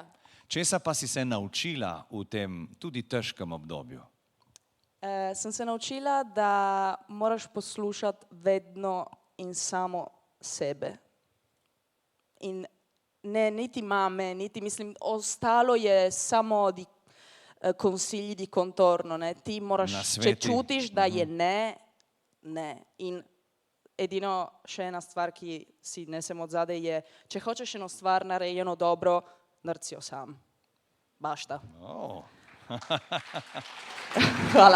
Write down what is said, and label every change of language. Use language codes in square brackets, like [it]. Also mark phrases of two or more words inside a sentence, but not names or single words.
[sl] Česa pa si se naučila v tem tudi težkem obdobju? Sem se naučila, da moraš poslušati vedno in samo sebe. In ne niti mame, niti mislim, ostalo je samo [it] di consigli di contorno, [sl] ne? Ti moraš, če čutiš, da je ne, ne. In edino še ena stvar, ki si nesem od zadaj je, če hočeš eno stvar narejeno dobro, naredi jo sam. Bašta. Oh. Hvala.